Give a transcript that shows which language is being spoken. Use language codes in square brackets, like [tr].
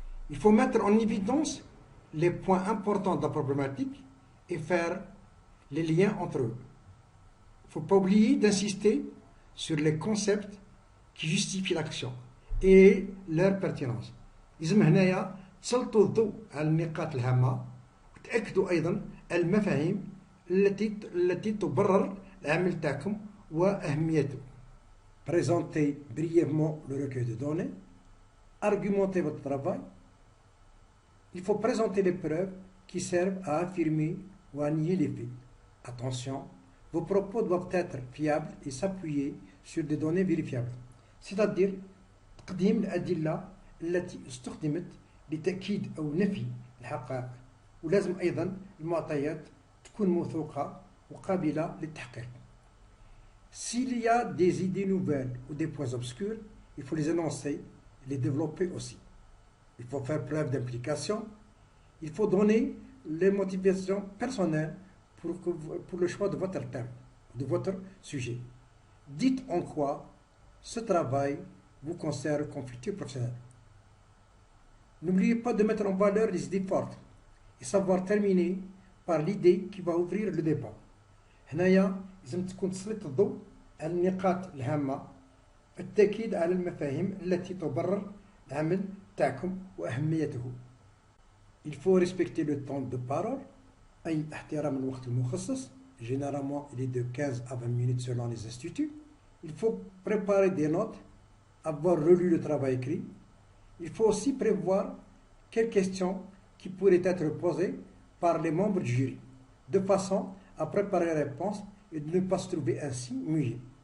[fr] Il faut mettre en évidence les points importants de la problématique et faire les liens entre eux. Il ne faut pas oublier d'insister sur les concepts qui justifient l'action et leur pertinence. [ar] لازم هنايا تسلطوا الضوء على النقاط الهامة وتأكدوا أيضا المفاهيم التي تبرر العمل تاعكم وأهميته. [fr] Présentez brièvement le recueil de données, argumentez votre travail. Il faut présenter les preuves qui servent à affirmer ou à nier les faits. Attention, vos propos doivent être fiables et s'appuyer sur des données vérifiables. [ar] C'est-à-dire تقديم الأدلة التي استخدمت لتأكيد أو نفي الحقائق، ولازم أيضا المعطيات تكون موثوقة وقابلة للتحقيق. [fr] S'il y a des idées nouvelles ou des points obscurs, il faut les énoncer et les développer aussi. Il faut faire preuve d'implication. Il faut donner les motivations personnelles pour le choix de votre thème, de votre sujet. Dites en quoi ce travail vous concerne comme futur professionnel. N'oubliez pas de mettre en valeur les idées fortes et savoir terminer par l'idée qui va ouvrir le débat. [ar] هنايا لازم تكون تسلط الضوء على النقاط الهامة، التأكيد على المفاهيم التي تبرر العمل تاعكم وأهميته. [fr] Il faut respecter le temps de parole [ar] أي احترام الوقت المخصص. [fr] Généralement, il est de 15 à 20 minutes selon les instituts. Il faut préparer des notes, avoir relu le travail écrit. Il faut aussi prévoir quelles questions qui pourraient être posées par les membres du jury, de façon à préparer les réponses et de ne pas se trouver ainsi mouillé.